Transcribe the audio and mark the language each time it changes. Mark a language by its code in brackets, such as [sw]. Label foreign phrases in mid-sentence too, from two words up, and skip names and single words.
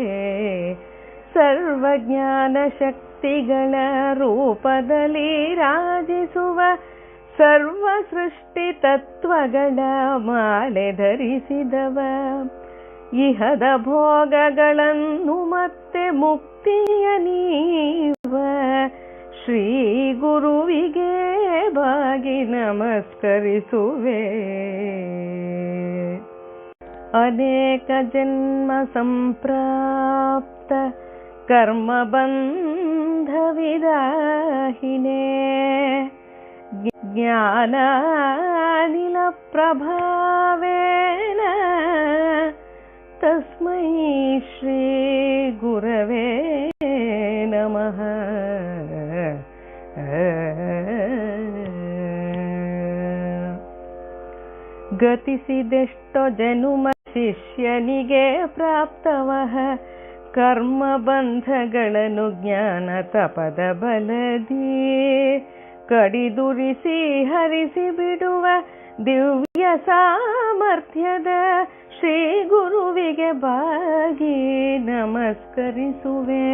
[kn] ಸರ್ವಜ್ಞಾನ ಶಕ್ತಿಗಳ ರೂಪದಲ್ಲಿ ರಾಜಿಸುವ, ಸರ್ವ ಸೃಷ್ಟಿ ತತ್ವಗಳ ಮಾಲೆ ಧರಿಸಿದವ, ಇಹದ ಭೋಗಗಳನ್ನು ಮತ್ತೆ ಮುಕ್ತಿಯ ನೀವ ಶ್ರೀ ಗುರುವಿಗೆ ಬಾಗಿ ನಮಸ್ಕರಿಸುವೆ. [sa] ಅನೇಕ ಜನ್ಮ ಸಂಪ್ರಾಪ್ತ ಕರ್ಮಬಂಧವಿದಾಹಿನೇ, ಜ್ಞಾನಾನಿಲ ಪ್ರಭಾವೇನ ತಸ್ಮೈ ಶ್ರೀ ಗುರವೇ ನಮಃ. [kn] ಗತಿಸಿದೆಷ್ಟೋ ಜನುಮ ಶಿಷ್ಯನಿಗೆ ಪ್ರಾಪ್ತವಹ, ಕರ್ಮಬಂಧಗಳನ್ನು ಜ್ಞಾನ ತಪದ ಬಲದಿ ಕಡಿದುರಿಸಿ ಹರಿಸಿ ಬಿಡುವ ದಿವ್ಯ ಸಾಮರ್ಥ್ಯದ ಶ್ರೀ ಗುರುವಿಗೆ ಬಾಗಿ ನಮಸ್ಕರಿಸುವೆ.